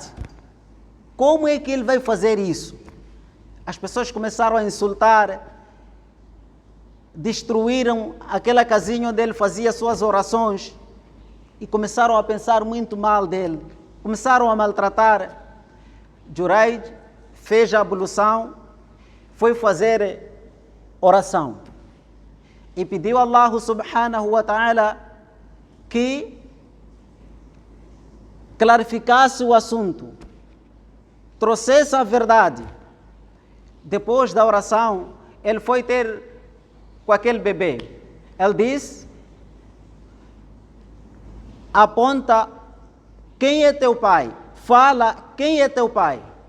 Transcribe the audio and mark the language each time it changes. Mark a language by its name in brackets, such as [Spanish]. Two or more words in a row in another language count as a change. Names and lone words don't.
[Portuguese] Como é que ele vai fazer isso? As pessoas começaram a insultar, destruíram aquela casinha onde ele fazia suas orações e começaram a pensar muito mal dele. Começaram a maltratar. Juraij fez a ablução, foi fazer oração e pediu a Allah [Arabic] سبحانه وتعالى [Portuguese] que clarificasse o assunto, trouxesse a verdade. Depois da oração, ele foi ter com aquele bebê. Ele disse, aponta quem é teu pai, fala quem é teu pai.